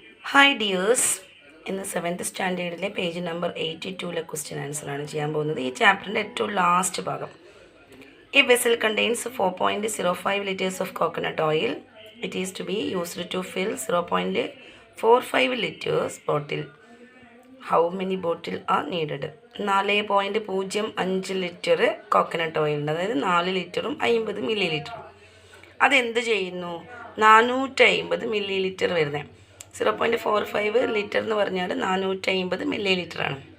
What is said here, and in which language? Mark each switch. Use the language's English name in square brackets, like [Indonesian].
[Malayalam] Hi dears, ഇന്ന് 7th സ്റ്റാൻഡേർഡിലെ page number 82 question ആൻസറാണ് ചെയ്യാൻ പോകുന്നത്. ഈ ചാപ്റ്ററിൻ്റെ ഏറ്റവും ലാസ്റ്റ് ഭാഗം. [English] A vessel contains 4.05 liters of coconut oil. It is to be used to fill 0.45 liters bottle. How many bottle are needed? [Malayalam] 4.05 litre coconut oil ഉണ്ട്, അതായത് 4 ലിറ്ററും 50 milli ലിറ്ററും. അതെന്ത് ചെയ്യുന്നു? 450 മില്ലി ലിറ്റർ വരുന്നത്. 0.45 ലിറ്റർ എന്ന് പറഞ്ഞാൽ 450 മില്ലി ലിറ്ററാണ്.